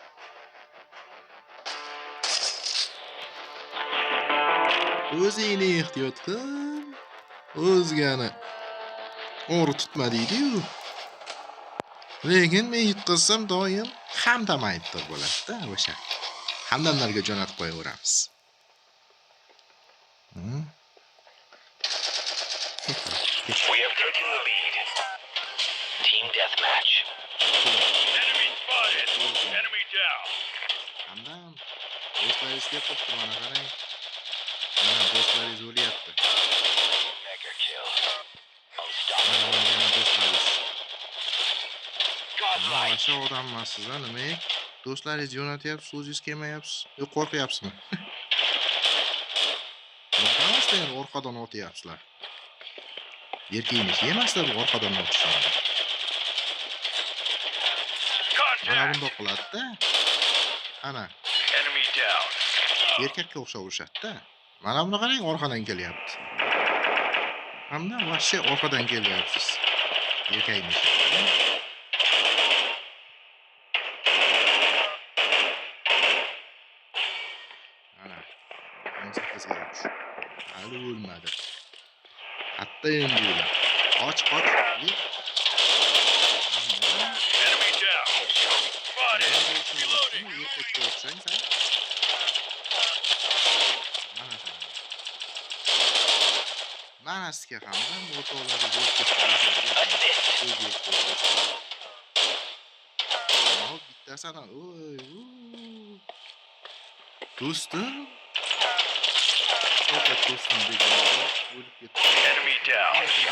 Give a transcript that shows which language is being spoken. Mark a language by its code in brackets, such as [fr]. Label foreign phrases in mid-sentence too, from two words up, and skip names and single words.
[uz] O'zingni ehtiyot qil. O'zgani o'g'ri tutma deydi-yu. Lekin men yutqazsam doim Hamdam aybdor bo'ladi-da, o'sha. Hamdamlarga jo'natib qo'yaveramiz. [en] We have taken the lead. Team deathmatch. Enemy spotted. Enemy down. [uz] Hamdam, do'stlaringiz kelibdi, mana qarang. Mana do'stlaringiz o'lyapti. [en] Mega kill. Unstoppable. Godlike. [uz] Shu odam emassiz, nima? Do'stlaringiz jo'natyapsiz, o'zingiz kelmayapsiz. Qo'rqyapsizmi? Qo'rqamasizlar, orqadan o'tyapsizlar. Erkakni yemaslar, orqadan o'tishadi. Mana bundoq qiladi-da. Ana. [en] Enemy down. [uz] Erkakka o'xshab urishadi-da. Mana buni qarang, orqadan kelyapti. Hamda vahshiy orqadan kelyapsiz. Erkakni. Ana. 18 ga yo'q. Hali o'lmadi. Hatta endi o'ladi. Qoch. [en] Enemy down. Spotted. Reloading. [uz] Mana sizga ham motorlari bittasi ana. Do'stim. [en] Enemy down.